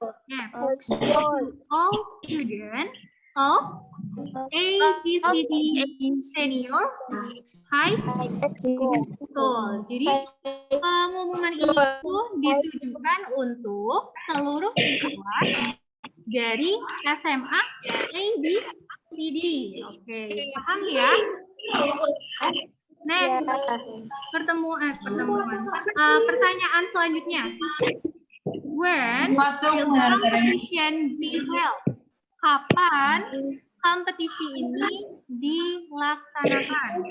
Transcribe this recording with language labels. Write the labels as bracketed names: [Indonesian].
[English] Yeah, all students of ABCD senior high school. [Indonesian] Jadi pengumuman itu ditujukan untuk seluruh siswa dari SMA ABCD. Oke, paham ya? [English] Next, [Indonesian] pertemuan. Pertanyaan selanjutnya. [English] When will competition be held? [Indonesian] Kapan kompetisi ini dilaksanakan?